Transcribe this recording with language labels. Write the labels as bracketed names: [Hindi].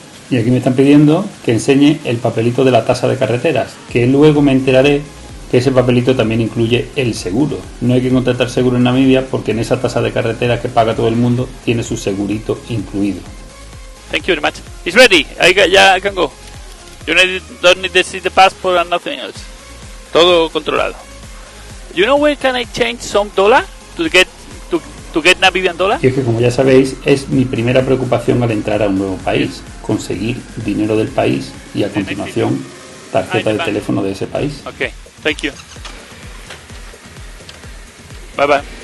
[Spanish] Y aquí me están pidiendo que enseñe el papelito de la tasa de carreteras, que luego me enteraré que ese papelito también incluye el seguro. No hay que contratar seguro en Namibia porque en esa tasa de carreteras que paga todo el mundo tiene su segurito incluido. [English] Thank you very much. It's ready. I can go. You don't need to see the passport and nothing else. [Spanish] Todo controlado. [English] You know where can I change some dollar to get Namibian dollar? [Spanish] Y es que, como ya sabéis, es mi primera preocupación al entrar a un nuevo país, conseguir dinero del país y a continuación tarjeta de teléfono de ese país. [English] Okay, thank you. Bye bye.